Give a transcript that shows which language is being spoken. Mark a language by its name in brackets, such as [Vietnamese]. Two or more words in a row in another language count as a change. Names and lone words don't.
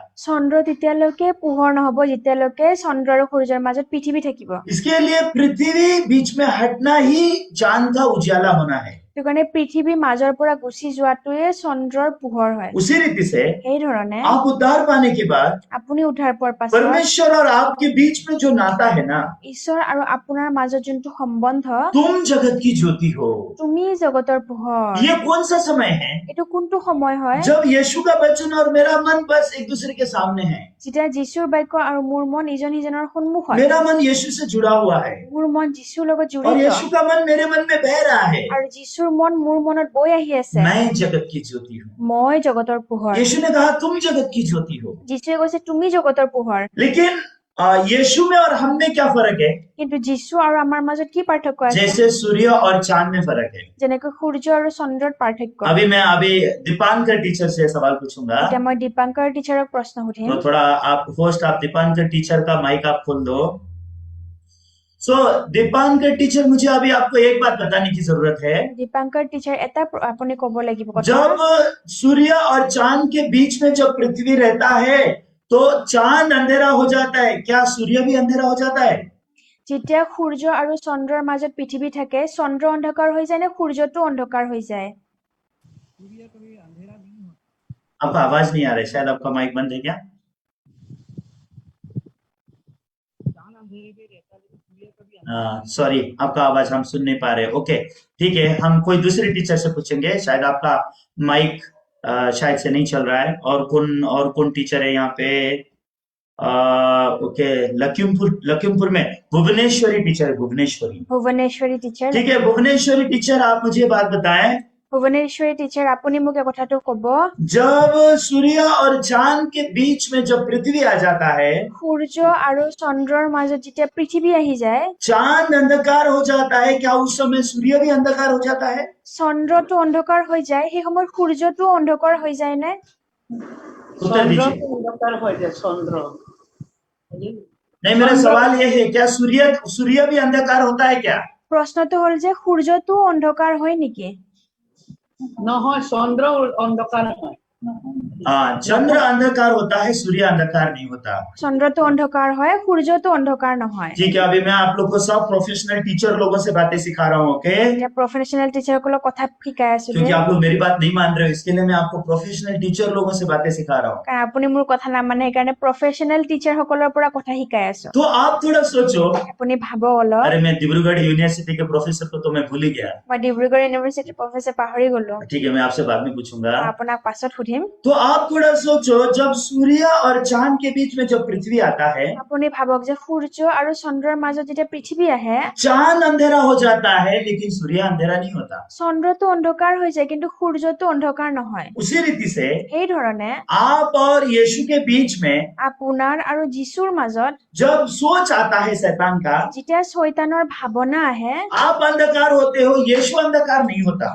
[Assamese] চন্দ্ৰ তেতিয়ালৈকে পোহৰ নহব যেতিয়ালৈকে চন্দ্ৰ আৰু সূৰ্যৰ মাজত পৃথিৱী থাকিব। [Hindi] इसके लिए पृथ्वी बीच में हटना ही चांद का उजाला होना है। [Assamese] সেইটো কাৰণে পৃথিৱী মাজৰ পৰা গুচি যোৱাটোৱে চন্দ্ৰৰ পোহৰ হয়। [Hindi] उसी रीति से [Assamese] সেই ধৰণে [Hindi] आप उद्धार पाने के बाद [Assamese] আপুনি উদ্ধাৰ পোৱাৰ পাছত [Hindi] परमेश्वर और आपके बीच में जो नाता है ना, [Assamese] ঈশ্বৰ আৰু আপোনাৰ মাজত যোনটো সম্বন্ধ, [Hindi] तुम जगत की ज्योति हो। [Assamese] তুমি জগতৰ পোহৰ। [Hindi] ये कौन सा समय है [Assamese] এইটো কোনটো সময় হয় [Hindi] जब यीशु का वचन और मेरा मन बस एक दूसरे के सामने है। [Assamese] যেতিয়া যীশুৰ বাক্য আৰু মোৰ মন ইজন সিজনৰ সন্মুখত। [Hindi] मेरा मन यीशु से जुड़ा हुआ है [Assamese] মোৰ মন যীশুৰ লগত [Hindi] और [Assamese] জড়িত [Hindi] यीशु का मन मेरे मन में बह रहा है। [Assamese] আৰু যীশুৰ মন মোৰ মনত বৈ আহি আছে। [Hindi] मैं जगत की ज्योति हूँ। [Assamese] মই জগতৰ পোহৰ। [Hindi] यीशु ने कहा तुम जगत की ज्योति हो। [Assamese] যীশুৱে কৈছে তুমি জগতৰ পোহৰ। [Hindi] लेकिन यीशु में और हम में क्या फर्क है? [Assamese] কিন্তু যীশু আৰু আমাৰ মাজত কি পাৰ্থক্য আছে? [Hindi] जैसे सूर्य और चांद में फर्क है। [Assamese] যেনেকৈ সূৰ্য আৰু চন্দ্ৰত পাৰ্থক্য। [Hindi] अभी दीपांकर टीचर से सवाल पूछूंगा, [Assamese] এতিয়া মই দীপাংকৰ টিচাৰক प्रश्न সুধিম। [Hindi] तो थोड़ा आप होस्ट, आप दीपांकर टीचर का माइक आप खोल दो। दीपांकर टीचर, मुझे अभी आपको एक बात बताने की जरूरत है। [Assamese] দীপাংকৰ টিচাৰ এটা আপুনি ক'ব লাগিব কথা। [Hindi] जब सूर्य और चांद के बीच में जब पृथ्वी रहता है तो चांद अंधेरा हो जाता है, क्या सूर्य भी अंधेरा हो जाता है? [Assamese] যেতিয়া সূৰ্য আৰু চন্দ্ৰৰ মাজত পৃথিৱী থাকে, চন্দ্ৰ অন্ধকাৰ হৈ যায় নে সূৰ্যটো অন্ধকাৰ হৈ যায়? [Hindi] आपका आवाज नहीं आ रहा है, शायद आपका माइक बंद है क्या? सॉरी, आपका आवाज हम सुन नहीं पा रहे। ओके, ठीक है, हम कोई दूसरे टीचर से पूछेंगे। शायद आपका माइक शायद से नहीं चल रहा है। और कौन टीचर है यहाँ पे? ओके, लखीमपुर में भुवनेश्वरी टीचर है, भुवनेश्वरी। [Assamese] ভুৱনেশ্বৰী টিচাৰ। [Hindi] ठीक है, भुवनेश्वरी टीचर, आप मुझे बात बताएं, [Assamese] ভুৱনেশ্বৰী টিচাৰ আপুনি মোক এই কথাটো ক'ব। [Hindi] जब सूर्य और चांद के बीच में जब पृथ्वी आ जाता है, [Assamese] সূৰ্য আৰু চন্দ্ৰৰ মাজত যেতিয়া পৃথিৱী আহি যায়, [Hindi] चांद अंधकार हो जाता है, क्या उस समय सूर्य भी अंधकार हो जाता है? [Assamese] চন্দ্ৰটো অন্ধকাৰ হৈ যায়, সেই সময়ত সূৰ্যটো অন্ধকাৰ হৈ যায় নে? [Hindi] उत्तर दीजिए। अंधकार हो जाए चंद्र। नहीं, मेरा सवाल ये है, क्या सूर्य भी अंधकार होता है क्या? [Assamese] প্ৰশ্নটো হ'ল যে সূৰ্যটো অন্ধকাৰ হয় নেকি? নহয় চন্দ্र अंधकार হয়। [Hindi] हाँ, चंद्र अंधकार होता है, सूर्य अंधकार नहीं होता। [Assamese] চন্দ্ৰটো অন্ধকাৰ হয়, সূৰ্যটো অন্ধকাৰ নহয়। [Hindi] ठीक है, अभी मैं आप लोग को सब [English] professional teacher [Hindi] लोगों से बातें सिखा रहा हूँ, ओके? [Assamese] এতিয়া প্ৰফেচনেল টিচাৰসকলক কথা শিকাই আছো [Hindi] क्योंकि [Assamese] দেই। [Hindi] आप लोग मेरी बात नहीं मान रहे हो, इसके लिए मैं आपको [English] professional teacher [Hindi] लोगों से बातें सिखा रहा हूँ। [Assamese] কাৰণ আপুনি মোৰ কথা নামানে, সেইকাৰণে প্ৰফেচনেল টিচাৰসকলৰ পৰা কথা শিকাই আছো। [Hindi] तो आप थोड़ा सोचो, [Assamese] আপুনি ভাবক অলপ। [Hindi] अरे मैं डिब्रूगढ़ यूनिवर्सिटी के प्रोफेसर को तो मैं भूल ही गया। [Assamese] মই ডিব্ৰুগড় ইউনিভাৰ্চিটিৰ প্ৰফেচৰ পাহৰি গলো। [Hindi] ठीक है, मैं आपसे बाद में पूछूंगा। [Assamese] মই আপোনাক পাছত সুধিম। [Hindi] तो आप थोड़ा सोचो, जब सूर्य और चांद के बीच में जब पृथ्वी आता है, [Assamese] আপুনি ভাবক যে সূৰ্য আৰু চন্দ্ৰৰ মাজত যেতিয়া পৃথিৱী আহে, [Hindi] चांद अंधेरा हो जाता है लेकिन सूर्य अंधेरा नहीं होता। [Assamese] চন্দ্ৰটো অন্ধকাৰ হৈ যায় কিন্তু সূৰ্যটো অন্ধকাৰ নহয়। [Hindi] उसी रीति से [Assamese] সেই ধৰণে [Hindi] आप और यीशु के बीच में [Assamese] আপোনাৰ আৰু যীশুৰ মাজত [Hindi] जब सोच आता है शैतान का, [Assamese] যেতিয়া শয়তানৰ ভাৱনা আহে, [Hindi] आप अंधकार होते हो, यीशु अंधकार नहीं होता।